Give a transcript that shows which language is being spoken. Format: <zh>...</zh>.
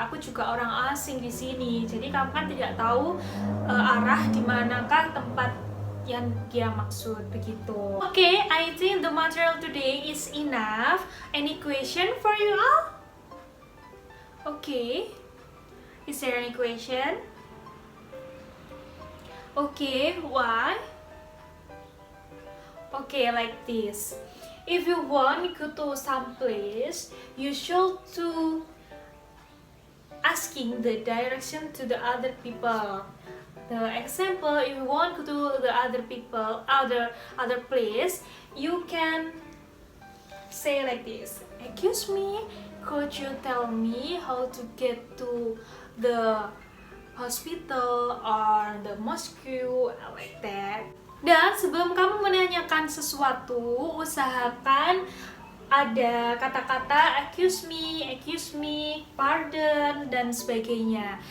<id>Aku juga orang asing di sini. Jadi kamu kan tidak tahu arah di manakah tempat yang dia maksud, begitu.</id> <en>Okay, I think the material today is enough. Any question for you all? Okay. Is there any question? Okay, why? Okay, like this. If you want to go to some place, you should to asking the direction to the other people. The example, if you want to go to the other people, other place, you can say like this. Excuse me, could you tell me how to get to the hospital or the mosque, like that.</en> <id>Dan sebelum kamu menanyakan sesuatu, usahakan ada kata-kata</id> <en>excuse me,</en> <id>pardon, dan sebagainya.</id>